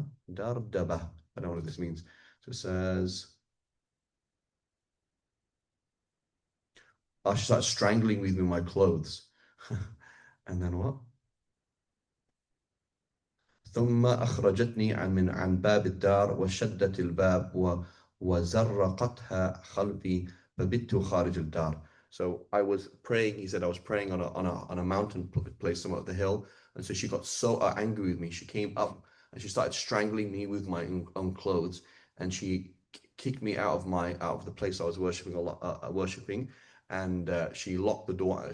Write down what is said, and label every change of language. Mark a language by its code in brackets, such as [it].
[en] I don't know what this means. So it says, she started strangling me with my clothes. And then what? [ar] ثم أخرجتني عن باب الدار وشدت الباب وزرقتها خلفي فبت خارج الدار. [en] So I was praying, he said I was praying on a mountain place somewhere up the hill, and so she got so angry with me. She came up and she started strangling me with my own clothes, and she kicked me out of the place I was worshipping, and she locked the door.